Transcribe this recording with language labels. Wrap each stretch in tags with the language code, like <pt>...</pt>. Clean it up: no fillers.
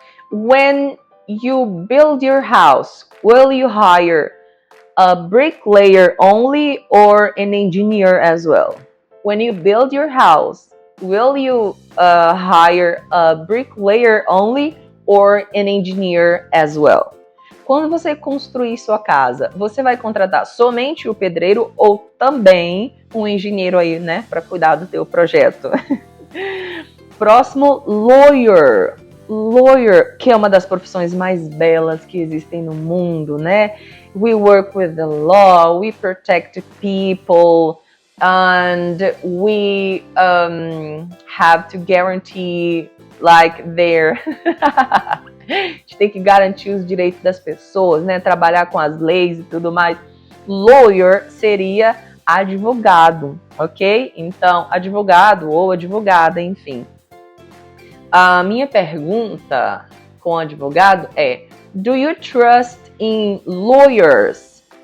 <en>when you build your house, will you hire a bricklayer only or an engineer as well? When you build your house, will you hire a bricklayer only or an engineer as well?</en> <pt>Quando você construir sua casa, você vai contratar somente o pedreiro ou também um engenheiro aí, né, para cuidar do teu projeto? Próximo, lawyer. Lawyer, que é uma das profissões mais belas que existem no mundo, né?</pt> <en>We work with the law, we protect people, and we have to guarantee like their...</en> <pt>A gente tem que garantir os direitos das pessoas, né? Trabalhar com as leis e tudo mais. Lawyer seria advogado, ok? Então, advogado ou advogada, enfim. A minha pergunta com advogado é:</pt> <en>do you trust in lawyers?</en>